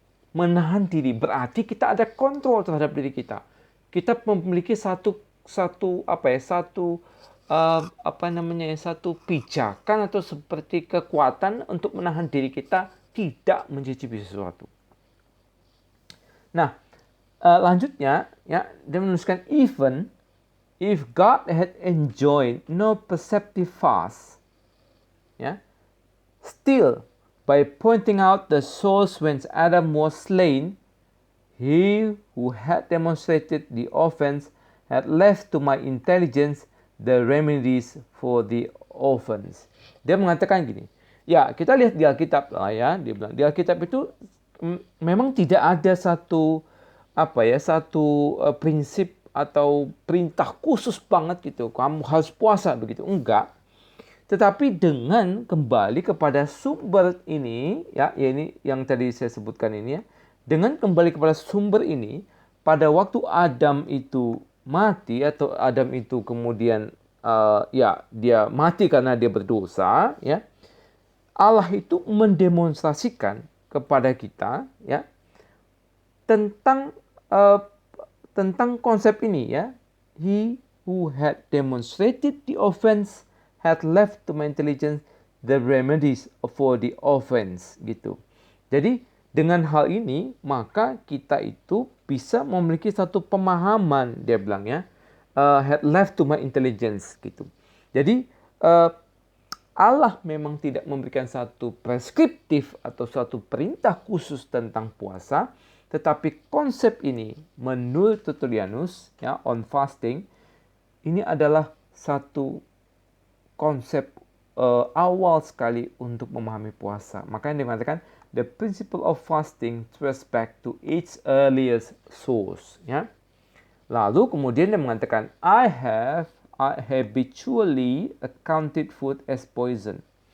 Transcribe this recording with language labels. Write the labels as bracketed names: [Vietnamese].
[Indonesian] Menahan diri berarti kita ada kontrol terhadap diri kita. Kita memiliki satu pijakan atau seperti kekuatan untuk menahan diri kita tidak mencicipi sesuatu. Nah, lanjutnya ya, dia menuliskan [English] even if God had enjoined no perceptive fast, ya, still by pointing out the source whence Adam was slain, he who had demonstrated the offense had left to my intelligence the remedies for the offense. [Indonesian] Dia mengatakan gini, ya kita lihat di Alkitab lah ya, dia bilang di Alkitab itu memang tidak ada satu prinsip atau perintah khusus banget gitu, kamu harus puasa begitu, enggak. Tetapi dengan kembali kepada sumber ini, ya ini yang tadi saya sebutkan ini ya, dengan kembali kepada sumber ini, pada waktu Adam itu mati atau Adam itu kemudian dia mati karena dia berdosa, ya, Allah itu mendemonstrasikan kepada kita ya tentang konsep ini ya. [English] He who had demonstrated the offense had left to my intelligence the remedies for the offense gitu. [Indonesian] Jadi dengan hal ini maka kita itu bisa memiliki satu pemahaman, dia bilang ya, [English] had left to my intelligence [Indonesian] gitu. Jadi Allah memang tidak memberikan satu preskriptif atau satu perintah khusus tentang puasa, tetapi konsep ini menurut Tertullianus ya on fasting ini adalah satu konsep awal sekali untuk memahami puasa. Makanya dikatakan [English] the principle of fasting traces back to its earliest source ya. [Indonesian] Lalu kemudian dia mengatakan [English] I habitually accounted food as poison.